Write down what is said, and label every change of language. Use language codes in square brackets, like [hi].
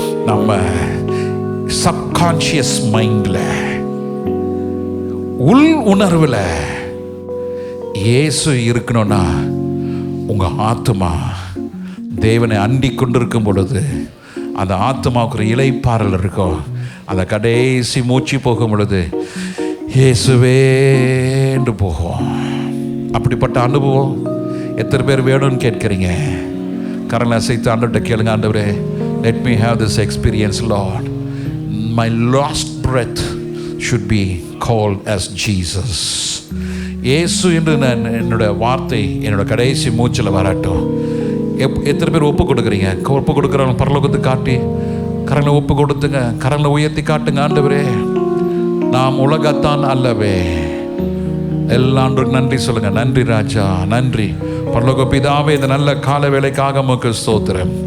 [ta] நம்ம சப்கான்ஷியஸ் மைண்டில், உள் உணர்வில் இயேசு இருக்கணும்னா உங்கள் ஆத்துமா தேவனை அண்டிக் கொண்டிருக்கும் பொழுது அந்த ஆத்துமாவுக்கு ஒரு இளைப்பாறல் இருக்கும். அந்த கடைசி மூச்சு போகும் பொழுது இயேசுவேன்னு போகும். அப்படிப்பட்ட அனுபவம் எத்தனை பேர் வேணும்னு கேட்குறீங்க? கரங்களை அசைத்து ஆண்டவர்கிட்ட கேளுங்க. ஆண்டவரே, [en] let me have this experience, Lord. My last breath should be called as Jesus. [ta] இயேசு என்று நான் என்னோட வார்த்தை என்னோட கடைசி மூச்சில் வரட்டும். எத்தனை பேர் ஒப்பு கொடுக்குறீங்க? ஒப்பு கொடுக்குறவங்க பரலோகத்துக்கு காட்டி கரங்களை ஒப்பு கொடுத்துங்க. கரங்களை உயர்த்தி காட்டுங்க. ஆண்டவரே, நாம் உலகத்தான் அல்லவே. எல்லா ஆண்டவருக்கு நன்றி சொல்லுங்க. நன்றி ராஜா, நன்றி பரலோக பிதாவே, இந்த நல்ல கால வேளைக்காக உமக்கு ஸ்தோத்திரம்.